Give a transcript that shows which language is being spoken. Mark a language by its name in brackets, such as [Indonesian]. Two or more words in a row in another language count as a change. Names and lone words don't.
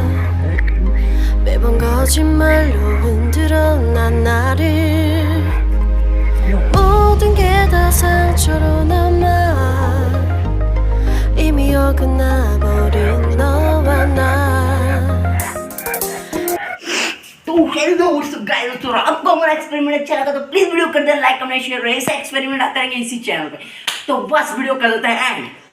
[Korean] 매번 거짓말로 흔들어 난 나를. 모든 게 다 상처로 남아. 이미 어긋나버린 너와 나. [Hindi] तो [English] hello what's up guys, [Hindi] तो आपको हमारा एक्सपेरिमेंट अच्छा लगा तो प्लीज वीडियो कर देना [English] like comment share. [Hindi] ऐसा एक्सपेरिमेंट आते रहेंगे इसी चैनल पे। तो बस वीडियो कर देते हैं एंड।